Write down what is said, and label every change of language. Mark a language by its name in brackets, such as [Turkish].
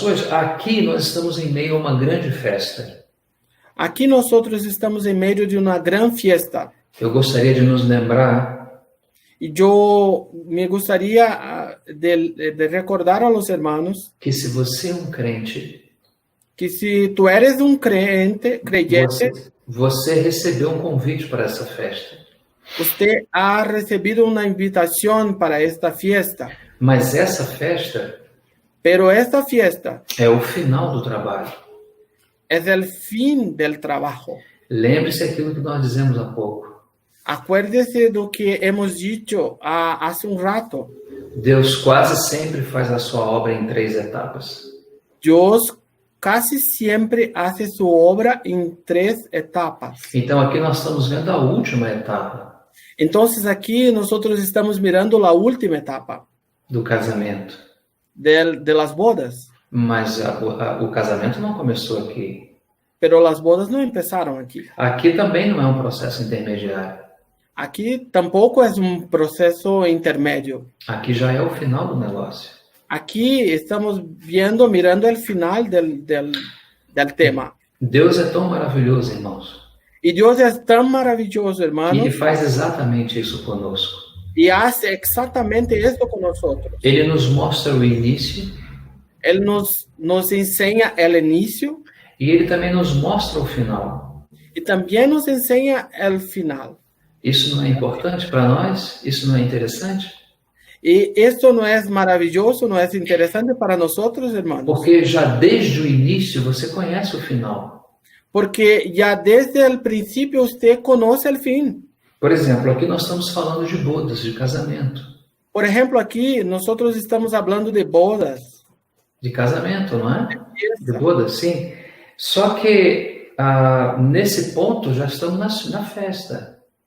[Portuguese] Aqui nós estamos em meio a uma grande festa. [Spanish] Aquí nosotros estamos en medio de una gran fiesta. [Portuguese] Eu gostaria de nos lembrar [Spanish] Y yo me gustaría de recordar a los hermanos [Portuguese] que se você é um crente, [Spanish] que si tú eres un creyente, [Portuguese] você recebeu um convite para essa festa. [Spanish] usted ha recibido una invitación para esta fiesta. [Portuguese] Mas essa festa [Spanish] Pero esta fiesta [Portuguese] é o final do trabalho. [Spanish] es el fin del trabajo. [Portuguese] Lembre-se aquilo que nós dizemos há pouco. [Spanish] Acuérdese do que hemos dicho hace un rato. [Portuguese] Deus quase sempre faz a sua obra em 3 etapas. [Spanish] Dios casi siempre hace su obra en 3 etapas. [Portuguese] Então aqui nós estamos vendo a última etapa [Spanish] Entonces aquí nosotros estamos mirando la última etapa [Portuguese] do casamento. [Spanish] de las bodas. [Portuguese] Mas o casamento não começou aqui. [Spanish] Pero las bodas no empezaron aquí. [Portuguese] Aqui também não é um processo intermediário. [Spanish] Aquí tampoco es un proceso intermedio. [Portuguese] Aqui já é o final do negócio. [Spanish] Aquí estamos mirando el final del tema. [Portuguese] Deus é tão maravilhoso, irmãos. [Spanish] Y Dios es tan maravilloso, hermano. [Portuguese] E faz exatamente isso conosco. [Spanish] Y hace exactamente esto con nosotros. [Portuguese] Ele nos mostra o início. [Spanish] Él nos enseña el inicio. [Portuguese] E ele também nos mostra o final. [Spanish] Y también nos enseña el final. [Portuguese] Isso não é importante para nós? Isso não é interessante? [Spanish] Y esto no es maravilloso, no es interesante para nosotros, hermanos. [Portuguese] Porque já desde o início você conhece o final. [Spanish] Porque ya desde el principio usted conoce el fin. [Portuguese] Por exemplo, aqui nós estamos falando de bodas, de casamento. [Spanish] Por ejemplo, aquí nosotros estamos hablando de bodas. [Portuguese] De casamento, não é? De bodas, sim. Só que nesse ponto já estamos na festa.